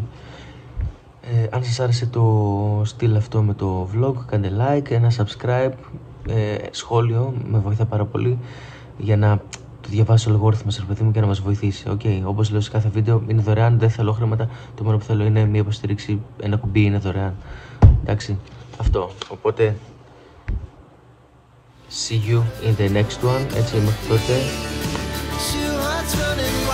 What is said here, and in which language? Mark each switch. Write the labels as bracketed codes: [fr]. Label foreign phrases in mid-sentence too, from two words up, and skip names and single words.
[el] Αν σας άρεσε το στυλ αυτό με το vlog, κάντε like, ένα subscribe, σχόλιο, με βοηθά πάρα πολύ για να το διαβάσει ο αλγόριθμος ρε παιδί μου και να μας βοηθήσει, ok. Όπως λέω σε κάθε βίντεο, είναι δωρεάν, δεν θέλω χρήματα, το μόνο που θέλω είναι μια υποστήριξη, ένα κουμπί είναι δωρεάν, εντάξει. Αυτό, οπότε [en] see you in the next one, [el] έτσι μέχρι τότε.